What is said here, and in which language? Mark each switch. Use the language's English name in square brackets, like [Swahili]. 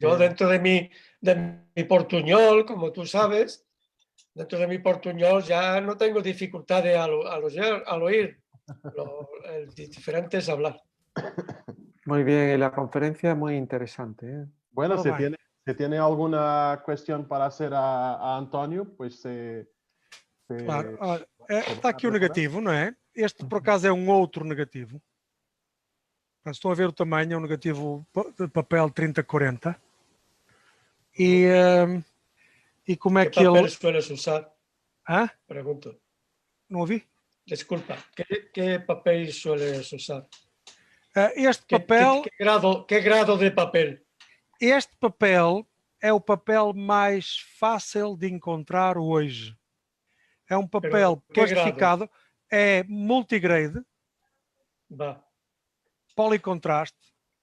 [Spanish] Yo dentro de mi portuñol, como tú sabes, dentro de mi portuñol ya no tengo dificultades al oír. El diferente es hablar. Muy bien, y la conferencia muy interesante, ¿eh? Bueno, si tiene alguna cuestión para hacer a António, pues [Portuguese] claro, olha, está aqui o negativo, não é? Este, por acaso, é um outro negativo. Estão a ver o tamanho, é um negativo de papel 30-40. E como é que ele... [Spanish] ¿Qué papel sueles usar? Hã? Pregunto. [Portuguese] Não ouvi? Desculpa, [Spanish] ¿qué papel sueles usar? [Portuguese] Este papel... [Spanish] ¿Qué grado de papel? [Portuguese] Este papel é o papel mais fácil de encontrar hoje. É um papel plastificado, é multigrade, policontraste,